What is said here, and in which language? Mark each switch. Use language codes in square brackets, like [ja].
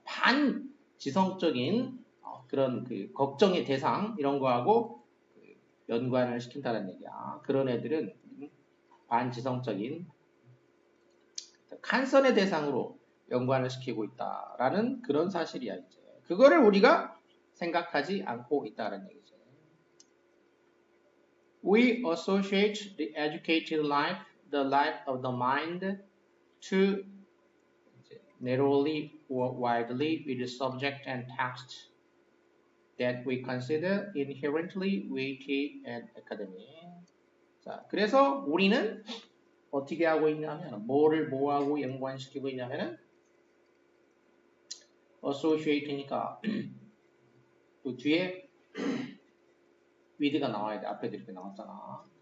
[ko] 반지성적인 그런 그 걱정의 대상 이런 거하고 연관을 시킨다는 얘기야. 그런 애들은 반지성적인 칸선의 대상으로 연관을 시키고 있다라는 그런 사실이야. 이제 그거를 우리가 생각하지 않고 있다는 얘기죠. [en] We associate the educated life, the life of the mind, to narrowly or widely with the subject and text that we consider inherently weighty and academic. [ko] 자, 그래서 우리는 어떻게 하고 있냐면 뭐를 뭐하고 연관시키고 있냐면은 associate니까 그 뒤에 with가 나와야 돼. 앞에도 이렇게 나왔잖아.